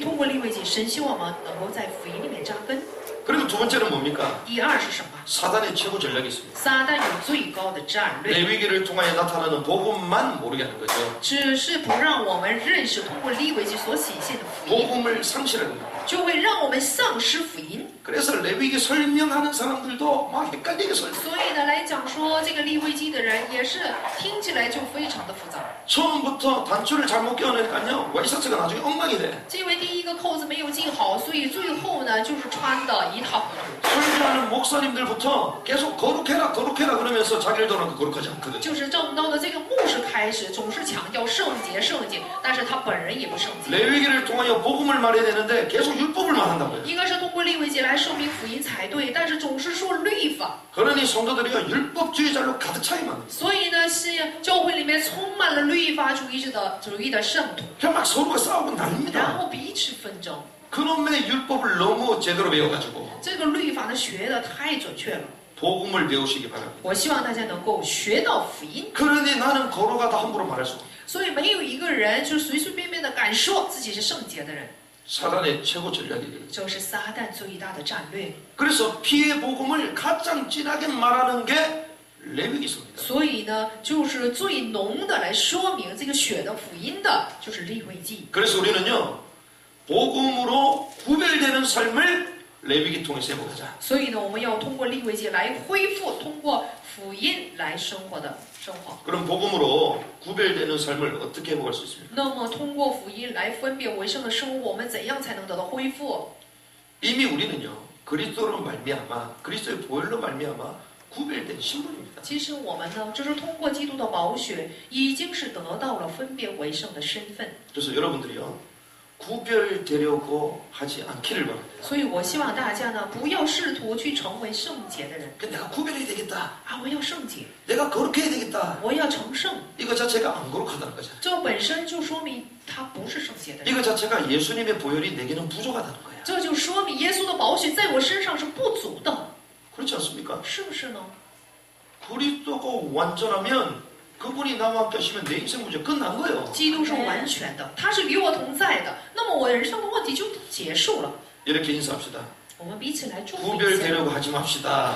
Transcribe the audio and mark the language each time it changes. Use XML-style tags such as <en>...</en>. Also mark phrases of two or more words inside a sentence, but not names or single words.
<zh>通过利未记，神希望我们能够在福音里面扎根。</zh> <ko>그리고 두 번째는 뭡니까?</ko> <zh>第二是什么？</zh> <ko>사단의 최고 전략이 있습니다.</ko> <zh>撒旦有最高的战略，</zh> <ko>레위기를 통하여 나타나는 복음만 모르게 하는 거죠.</ko> <zh>只是不让我们认识通过利未记所显现的福音，</zh> <ko>복음을 상실하는 거예요.</ko> <zh>就会让我们丧失福音。</zh> <ko>그래서 레위기 설명하는 사람들도 막 헷갈리게 설명.</ko> <zh>所以呢，来讲说这个利未记的人也是听起来就非常的复杂。</zh> <ko>처음부터 단추를 잘못 끼워내니까요 와이셔츠가 나중에 엉망이 돼.</ko> <zh>因为第一个扣子没有系好，所以最后呢就是穿的一塌糊涂。</zh> <ko>설교하는 목사님들부터 계속 거룩해라 거룩해라 그러면서 자기를 더는 거룩하지 않거든요.</ko> <zh>就是正道的这个牧师开始总是强调圣洁圣洁，但是他本人也不圣洁。</zh> <ko>레위기를 통하여 복음을 말해야 되는데 계속 율법을 말한다고요.</ko> <zh>应该是通过利未记来说明福音才对，但是总是说律法。</zh> <ko>그러니 성도들이가 율법주의자로 가득 차 있는.</ko> <zh>所以呢，是教会里面充满了律法主义的圣徒，</zh> <ko>그냥 막 서로가 싸우고</ko> <zh>然</zh> <ko>난립니다.</ko> <zh>后彼此纷争。</zh> <ko>그놈의 율법을 너무 제대로 배워가지고</ko> <zh>这个律法呢学的太准确了，</zh> <ko>복음을 배우시기 바랍니다.</ko> <zh>我希望大家能够学到福音。</zh> <ko>그러니 나는 거룩하다 함부로 말할 수 없어요.</ko> <zh>所以没有一个人就随随便便的敢说自己是圣洁的人，</zh> <ko>사단의 최고 전략이에요.</ko> <zh>这是撒旦最大的战略。</zh> <ko>그래서 피의 복음을 가장 진하게 말하는 게 레위기서입니다.</ko> <zh>所以呢，就是最浓的来说明这个血的福音的，就是利未记。</zh> <ko>그래서 우리는요 복음으로 구별되는 삶을 레위기 통해서 해보자.</ko> <zh>所以呢，我们要通过利未记来恢复，通过福音来生活的生活。</zh> <ko>그럼 복음으로 구별되는 삶을 어떻게 회복할 수 있습니까?</ko> <zh>那么通过福音来分别为圣的生活，我们怎样才能得到恢复？</zh> <ko>이미 우리는요 그리스도로 말미암아 그리스도의 보혈로 말미암아 구별된 신분입니다.</ko> <zh>其实我们呢，就是通过基督的宝血，已经是得到了分别为圣的身份。</zh> <ko>그래서 여러분들이요 구별되려고 하지 않기를 바랍니다.</ko> <zh>所以我希望大家呢，不要试图去成为圣洁的人</zh> <ko>내가 구별해야 되겠다.</ko> <zh>啊！我要圣洁，</zh> <ko>내가 거룩해야 되겠다.</ko> <zh>我要成圣，</zh> <ko>이거 자체가 안 거룩하다는 거죠.</ko> <zh>这本身就说明他不是圣洁的人。</zh> <ko>이거 자체가 예수님의 보혈이 내게는 부족하다는 거예요.</ko> <zh>这就说明耶稣的宝血在我身上是不足的，</zh> <ko>그렇지 않습니까?</ko> <zh>是不是呢？</zh> <ko>그리스도가 완전하면 그분이 나와 함께 하시면 내 인생 문제 끝난 거예요.</ko> <zh>基督是完全的，他是与我同在的，那么我人生的问题就结束了。</zh> <ko>이렇게 인사합시다.</ko> <zh>我们彼此来祝福一下，</zh> <ko>구별되려고 하지 맙시다.</ko>